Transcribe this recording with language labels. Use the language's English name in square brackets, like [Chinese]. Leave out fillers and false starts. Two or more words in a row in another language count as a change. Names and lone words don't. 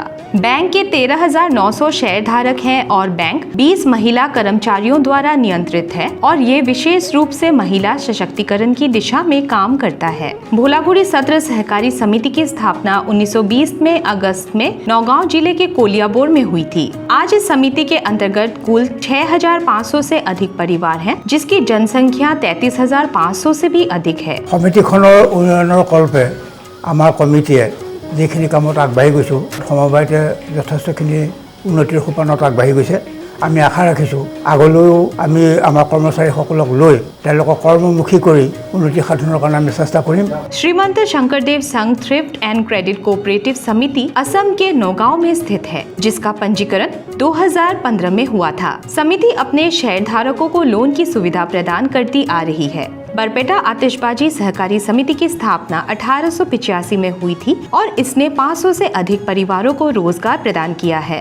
[Hindi] बैंक के 13,900 शेयर धारक हैं और बैंक 20 महिला कर्मचारियों द्वारा नियंत्रित है और ये विशेष रूप से महिला सशक्तिकरण की दिशा में काम करता है। भोलाकुड़ी सत्र सहकारी समिति की स्थापना 1920 में अगस्त में नौगांव जिले के कोलियाबोर में हुई थी। आज इस समिति के अंतर्गत कुल 6,500 से अधिक परिवार हैं, जिसकी जनसंख्या 33,500 से भी अधिक है। [Assamese] समितिखনৰ উন্নয়নৰ কল্পে আমাৰ কমিটিয়ে যিখিনি কামত আগবাঢ়ি গৈছোঁ সমবায়তে যথেষ্টখিনি উন্নতিৰ সোপানত আগবাঢ়ি গৈছে। আমি আশা ৰাখিছোঁ আগলৈও আমি আমাৰ কৰ্মচাৰীসকলক লৈ তেওঁলোকক কৰ্মমুখী কৰি উন্নতি সাধনৰ কাৰণে আমি চেষ্টা কৰিম। [Hindi] श्रीमंत शंकरदेव संघ थ्रिफ्ट एंड क्रेडिट कोऑपरेटिव समिति असम के नौगांव में स्थित है जिसका पंजीकरण 2015 में हुआ था। समिति अपने शेयर धारकों को लोन की सुविधा प्रदान करती आ रही है। बरपेटा आतिशबाजी सहकारी समिति की स्थापना 1885 में हुई थी और इसने 500 से अधिक परिवारों को रोजगार प्रदान किया है।